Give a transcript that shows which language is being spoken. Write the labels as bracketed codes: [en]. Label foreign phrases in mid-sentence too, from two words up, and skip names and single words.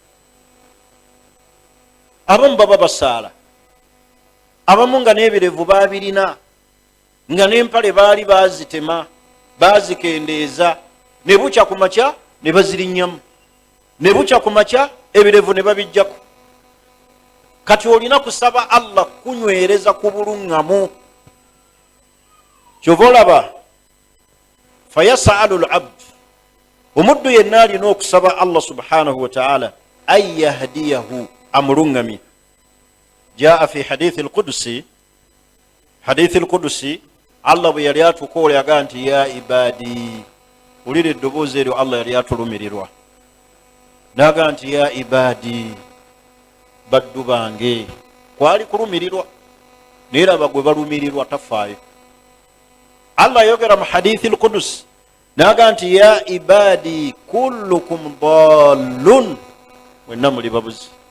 [lg] abamu baba basaala abamu nga n'ebirevu babirina nga n'empale baali bazitema bazikendeeza ne bukya ku makya ne bazirinnyamu ne bukya ku makya ebirevu ne babijjako kati olina kusaba Allah kunywereza ku bulungamu kyova olaba [ar] فيسأل العبد [lg] omuddu yenna alina okusaba Allah [ar] سبحانه وتعالى أن يهديه [lg] amulungami [ar] جاء في حديث [lg] al-qudusi Allah bwe yali atukoole yagaa nti [ar] يا عبادي [lg] ulira eddoboozi eryo Allah yali atulumirirwa nagaa nti [ar] يا عبادي [lg] baddu bange kwali kulumirirwa naye raba gwe balumirirwa tafaayo Allah yogera mu [ar] حديث القدسي [lg] nagaa nti [ar] يا عبادي كلكم ضال [lg] mwenna muli babuzi